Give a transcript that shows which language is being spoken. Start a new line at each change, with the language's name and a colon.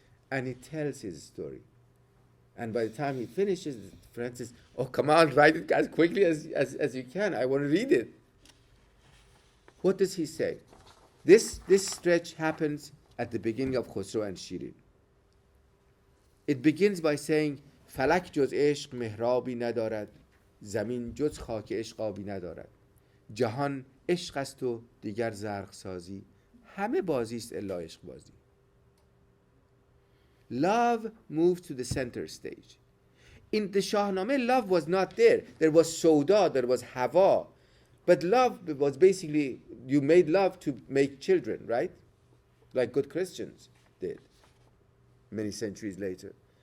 English: And he tells his story. And by the time he finishes, the friend says, oh, come on, write it as quickly as you can. I want to read it. What does he say? This stretch happens at the beginning of Khosrow and Shirin. It begins by saying,
Persian: فلک جز عشق محرابی ندارد زمین جز خاک عشقابی ندارد جهان عشق است و دیگر زرق سازی همه بازی است الا عشق بازی.
English: Love moved to the center stage. In the Shahnameh, love was not there. There was Sauda, there was Hawa. But love was basically, you made love to make children, right? Like good Christians did many centuries later.